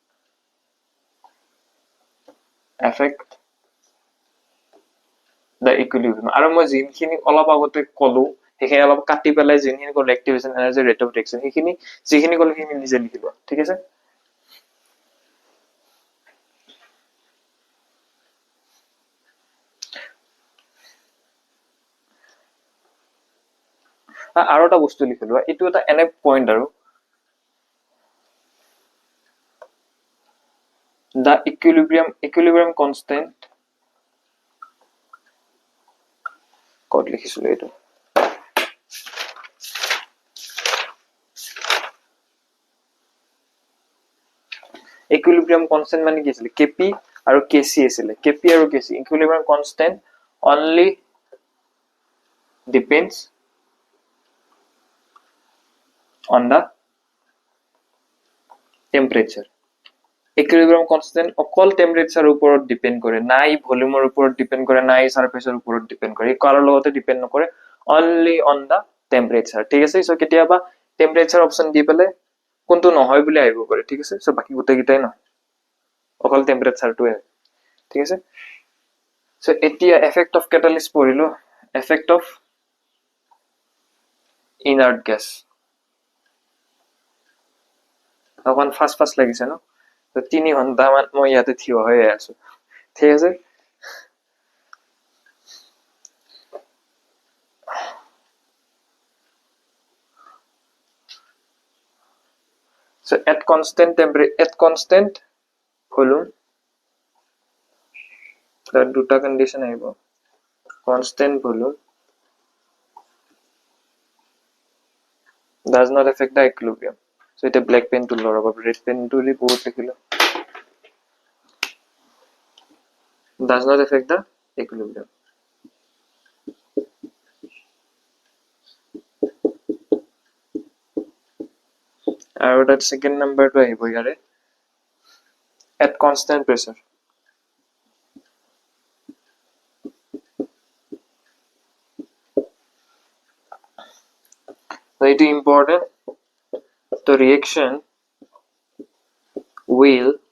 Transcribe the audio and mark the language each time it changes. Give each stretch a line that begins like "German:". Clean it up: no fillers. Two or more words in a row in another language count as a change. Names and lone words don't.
English: effect the equilibrium
Assamese: আৰু মই যিখিনি অলপ আগতে কলো সেইখিনি অলপ কাটি পেলাই যিখিনি কল
English: activation energy rate of reaction
Assamese: সেইখিনি যিখিনি কল সেইখিনি নিজে লিখিবা ঠিক আছে আৰু এটা বস্তু লিখিলো এইটো এটা এনে পইণ্ট আৰু
English: the equilibrium constant
Assamese: কত লিখিছিলো এইটো
English: equilibrium constant
Assamese: মানে কি আছিল kp আৰু kc আছিল kp আৰু kc
English: equilibrium constant only depends on the temperature. Equilibrium constant
Assamese: অকল টেম্পারেচাৰ ওপৰত ডিপেন্ড কৰে, নাই ভলিউমৰ ওপৰত ডিপেন্ড কৰে, নাই সাৰফেচৰ ওপৰত ডিপেন্ড কৰে, কাৰৰ লগতে ডিপেন্ড নকৰে,
English: only on the temperature.
Assamese: ঠিক আছে, সো কেতিয়াবা
English: temperature option
Assamese: দি পেলে কোনটো নহয় বুলি আহিব পাৰে। ঠিক আছে, সো বাকি গোটেইকেইটাই নহয়, অকল টেম্পারেচাৰটোৱে। ঠিক আছে, সো এতিয়া
English: effect of catalyst
Assamese: পঢ়িলো।
English: effect of inert gas
Assamese: অকণ ফাষ্ট লাগিছে ন? তো 3 ঘন্টা মান মই ইয়াতে থিয় হয়ে আছো। ঠিক আছে,
English: so at constant temperature, at constant volume,
Assamese: তার দুটা কন্ডিশন আহিব।
English: constant volume does not affect the equilibrium.
Assamese: So এটা
English: black pen tool
Assamese: লগাব,
English: red pen
Assamese: টুলি বহুত লিখিলো।
English: does not affect the equilibrium.
Assamese: আৰু তাত
English: second numberটো
Assamese: আহিব ইয়াৰে,
English: at constant pressure. So it is important. The reaction will